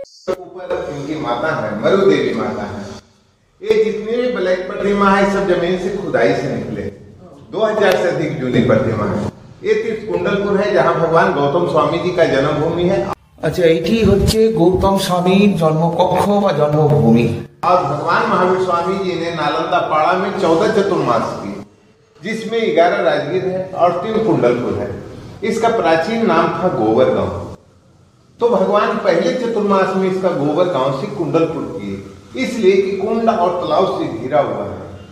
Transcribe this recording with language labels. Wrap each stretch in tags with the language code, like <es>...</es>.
<hi>ऊपर इनकी माता है, मरु देवी माता है। ये जितनी भी ब्लैक प्रतिमा है सब जमीन से खुदाई से निकले। 2000 से अधिक जूनी प्रतिमा है। ये तीर्थ कुंडलपुर है जहाँ भगवान गौतम स्वामी जी का जन्मभूमि है।</hi> <bn>আচ্ছা, এইটি হচ্ছে গৌতম স্বামীর জন্মকক্ষ বা জন্মভূমি।</bn> <hi>और भगवान महावीर स्वामी जी ने नालंदा पाड़ा में 14 चतुर्मास की, जिसमें 11 राजगीर है और 3 कुंडलपुर है। इसका प्राचीन नाम था गोबर गांव। तो भगवान पहले चतुर्मास में इसका गोबर गांव से कुंडलपुर किए, इसलिए कि कुंड और तालाब से घिरा हुआ है।</hi>